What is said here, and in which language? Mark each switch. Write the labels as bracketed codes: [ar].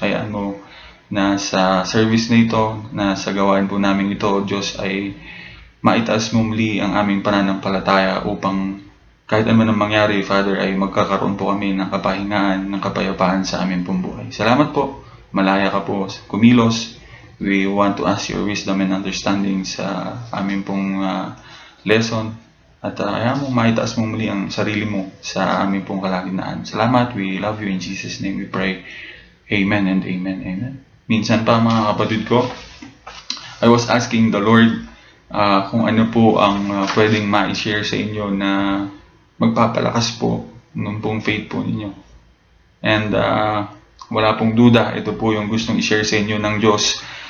[tl] Hayaan mo na sa service na ito, na sa gawain po namin ito, O Diyos, ay maitaas mo muli ang aming pananampalataya upang kahit ano ang mangyari, Father, ay magkakaroon po kami ng kapahingaan, ng kapayapaan sa aming pong buhay. Salamat po. Malaya ka po kumilos. [en] We want to ask your wisdom and understanding [tl] sa aming pong [en] lesson. [tl] At ayaw mo maitaas mo muli ang sarili mo sa aming pong kalagitnaan. Salamat. [en] We love you. In Jesus' name we pray. Amen and amen. Amen. [tl] Minsan pa, mga kapatid ko, [en] I was asking the Lord [tl] kung ano po ang pwedeng ma-share sa inyo na magpapalakas po ng pong faith po ninyo. And wala pong duda, ito po yung gustong i-share sa inyo ng Diyos.